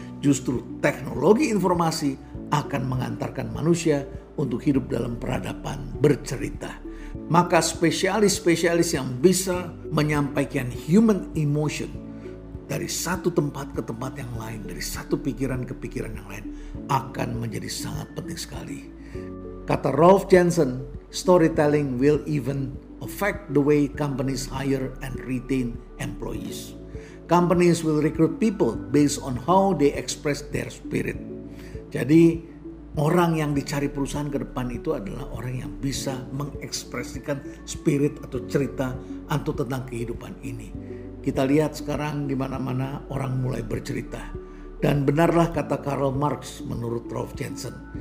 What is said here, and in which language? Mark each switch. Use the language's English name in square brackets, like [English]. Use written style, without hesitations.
[Indonesian] Justru teknologi informasi akan mengantarkan manusia untuk hidup dalam peradaban bercerita. Maka spesialis-spesialis yang bisa menyampaikan [English] human emotion [Indonesian] dari satu tempat ke tempat yang lain, dari satu pikiran ke pikiran yang lain, akan menjadi sangat penting sekali. [English] Kata Rolf Jensen, storytelling will even affect the way companies hire and retain employees. Companies will recruit people based on how they express their spirit. [Indonesian] Jadi orang yang dicari perusahaan ke depan itu adalah orang yang bisa mengekspresikan spirit atau cerita atau tentang kehidupan ini. Kita lihat sekarang di mana-mana orang mulai bercerita. Dan benarlah kata Karl Marx menurut Rolf Jensen.